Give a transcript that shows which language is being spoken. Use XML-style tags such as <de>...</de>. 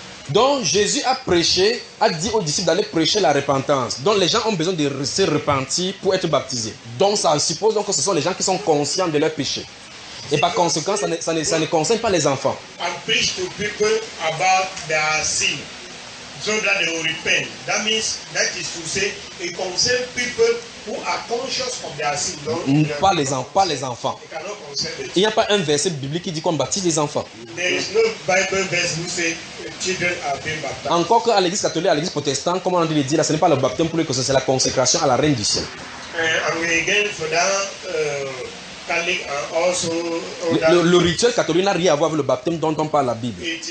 <fr>Donc Jésus a prêché, a dit aux disciples d'aller prêcher la repentance. Donc les gens ont besoin de se repentir pour être baptisés. Donc ça suppose donc que ce sont les gens qui sont conscients de leurs péchés. Et par conséquent, ça ne concerne pas les enfants.</fr> <en>I preach to people about their sin, so that they will repent. That means, that is to say, it concerns people who are conscious of their sin.</en> <fr>Donc, pas les enfants.</fr> <en>It cannot concern them.</en> <fr>Il n'y a pas un verset biblique qui dit qu'on baptise les enfants.</fr> <en>There is no Bible verse who says children are being baptized.</en> <fr>Encore qu'à l'église catholique, à l'église protestante, comme on a dit, là, ce n'est pas le baptême pour les chrétiens, c'est la consécration à la reine du ciel.</fr> <en>And again, for that.</en> <fr>Le rituel catholique n'a rien à voir avec le baptême dont on parle la Bible.</fr>